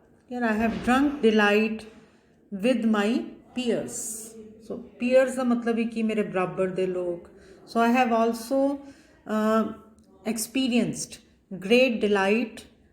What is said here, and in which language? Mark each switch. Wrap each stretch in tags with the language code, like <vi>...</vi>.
<en>I have drunk delight with my peers. So peers</en> <pa>का मतलब ही कि मेरे बराबर दे लोग.</pa> <en>So I have also experienced great delight</en>